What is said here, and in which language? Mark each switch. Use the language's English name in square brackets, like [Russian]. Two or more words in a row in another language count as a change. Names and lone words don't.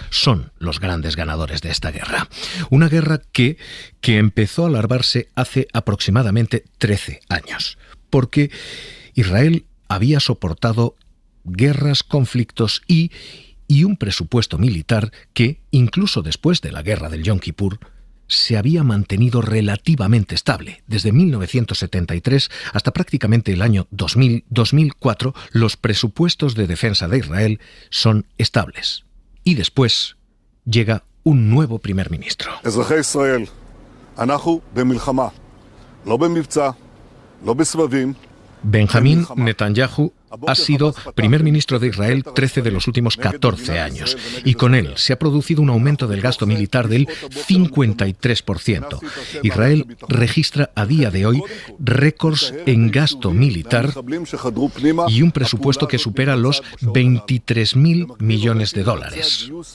[Spanish] Son los grandes ganadores de esta guerra. Una guerra que empezó a alargarse hace aproximadamente 13 años, porque Israel había soportado guerras, conflictos y un presupuesto militar que, incluso después de la guerra del Yom Kippur, se había mantenido relativamente estable. Desde 1973 hasta prácticamente el año 2004, los presupuestos de defensa de Israel son estables. Y después llega un nuevo primer ministro. [Hebrew] אזרחי ישראל, אנחנו במלחמה, לא במבצע, לא בסבבים. [Spanish] Benjamín Netanyahu ha sido primer ministro de Israel 13 de los últimos 14 años y con él se ha producido un aumento del gasto militar del 53%. Israel registra a día de hoy récords en gasto militar y un presupuesto que supera los 23.000 millones de dólares.